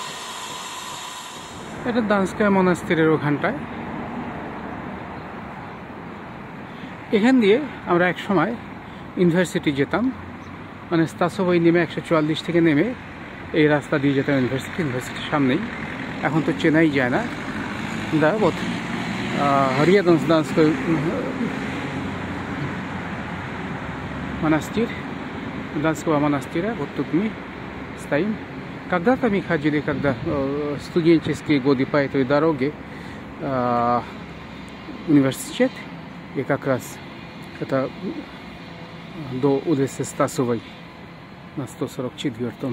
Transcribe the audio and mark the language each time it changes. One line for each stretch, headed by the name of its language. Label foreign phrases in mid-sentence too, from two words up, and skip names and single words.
Bangla: এটা দানস্কুই মনাস্তিরের ওখানটায়। এখান দিয়ে আমরা এক সময় ইউনিভার্সিটি যেতাম, স্তাসোভই নেমে 144 থেকে নেমে এই রাস্তা দিয়ে যেতাম ইউনিভার্সিটির সামনেই। এখন তো চেনাই যায় না।
Russian: Да, вот рядом с Данской монастырь, Данского монастыря, вот тут мы стоим. Когда-то мы ходили, когда студенческие годы по этой дороге университет, и как раз это до улицы Стасовой на 144-м.